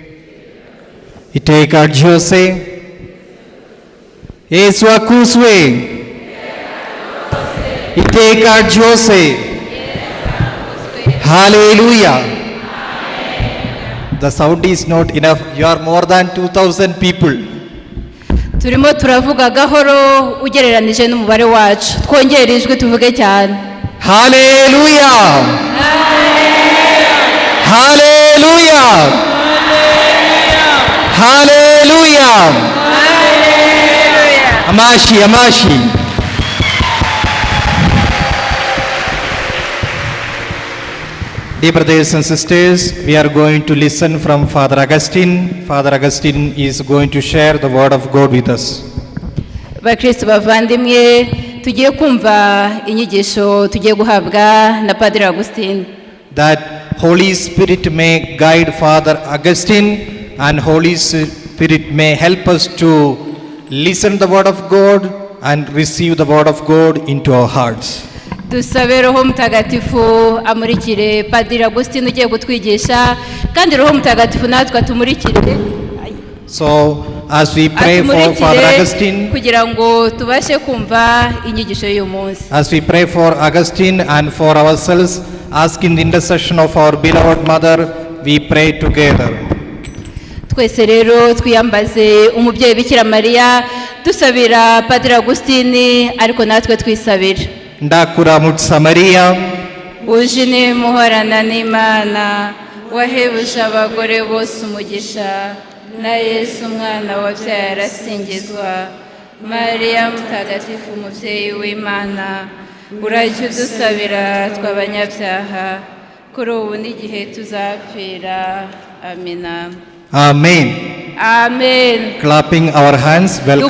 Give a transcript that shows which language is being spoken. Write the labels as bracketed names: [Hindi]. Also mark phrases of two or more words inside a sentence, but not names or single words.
[Kinyarwanda] Iteka ryose. Yesu akuzwe. Iteka ryose. [English] Hallelujah. The sound is not enough. You are more than 2,000 people. [Kinyarwanda] Turimo turavuga gahoro ugereranije n'umubare wacu. Twongere ijwi tuvuge cyane. [English] Hallelujah. Hallelujah. [Kinyarwanda] Hallelujah. Amashi, amashi. [English] Dear brothers and sisters, we are going to listen from Father Augustine. Father Augustine is going to share the word of God with us. [Kinyarwanda] Bakristo bavandimwe, tugiye kumva inyigisho tugiye guhabwa na Padre Augustine. [English] That Holy Spirit may guide Father Augustine, and Holy Spirit may help us to listen the word of God and receive the word of God into our hearts. [Kinyarwanda] Dusabe Roho Mutagatifu amurikire Padre Augustine ugiye gutwigisha, kandi Roho Mutagatifu natwe atumurikire. [English] So as we pray for Father Augustine, [Kinyarwanda] kugira ngo tubashe kumva inyigisho y'uyu munsi. [English] as we pray for Augustine and for ourselves, asking the intercession of our beloved mother, we pray together. [Kinyarwanda] Twese rero twiyambaze umubyeyi Bikira Mariya, dusabira Padre Augustine, ariko natwe twisabira. Ndakuramutsa Mariya, uje muhorana n'Imana, wahebuje abagore bose umugisha, na Yesu umwana wabyaye arasingizwa. Mariya mutagatifu umubyeyi w'Imana, urajye udusabira tw'abanyabyaha, kuri ubu n'igihe tuzapfira. Amina. [English] Amen. Amen. Clapping our hands, welcome.